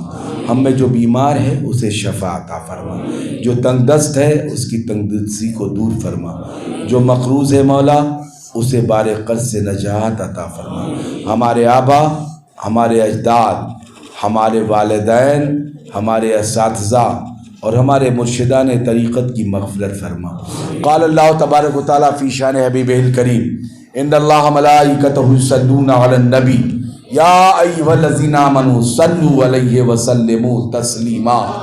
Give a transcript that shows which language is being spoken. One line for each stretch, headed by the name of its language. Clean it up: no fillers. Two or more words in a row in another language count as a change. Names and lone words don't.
Hindi: हम में जो बीमार है उसे शफा अता फरमा, जो तंगदस्त है उसकी तंगदस्ती को दूर फरमा, जो मकरूज़ है मौला उसे बारे कर्ज से नजात अता फरमा। हमारे आबा, हमारे अजदाद, हमारे वालिदैन, हमारे असातिज़ा और हमारे मुर्शिदान तरीक़त की मग़फ़िरत फरमा।
Arabic: قال الله تبارك وتعالى في شأن حبيبه الكريم إن الله ملائكته يصلون على النبي يا أيها الذين آمنوا صلوا عليه وسلموا تسليما.